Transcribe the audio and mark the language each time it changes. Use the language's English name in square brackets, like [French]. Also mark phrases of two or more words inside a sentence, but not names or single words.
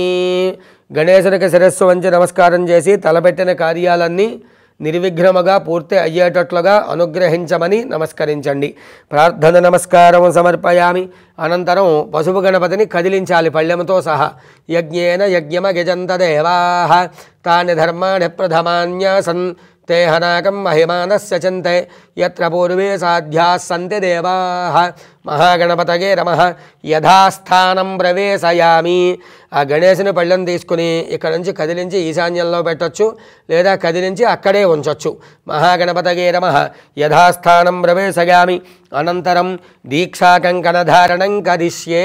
[Telugu] గణేశునికి శిరస్సు వంచి నమస్కారం చేసి తలపెట్టిన కార్యాలన్నీ నిర్విఘ్నముగా పూర్తి అయ్యేటట్లుగా అనుగ్రహించమని నమస్కరించండి. [Sanskrit] ప్రార్థన నమస్కారం సమర్పయామి. [Telugu] అనంతరం పశువు గణపతిని కదిలించాలి పళ్ళెముతో సహా. [Sanskrit] యజ్ఞేన యజ్ఞమగజంత దేవాః తాని ధర్మాణి ప్రథమాన్యాసన్ ते हनाकं महिमानस्य चन्ते यत्र पूर्वे साध्याः सन्ति देवाः. మహాగణపతయే నమః. యథాస్థానం ప్రవేశయామి. [Telugu] ఆ గణేశుని పళ్ళెం తీసుకుని ఇక్కడ నుంచి కదిలించి ఈశాన్యంలో పెట్టొచ్చు, లేదా కదిలించి అక్కడే ఉంచొచ్చు. [Sanskrit] మహాగణపతయే నమః. యథాస్థానం ప్రవేశయామి. అనంతరం దీక్షా కంకణధారణం కరిష్యే.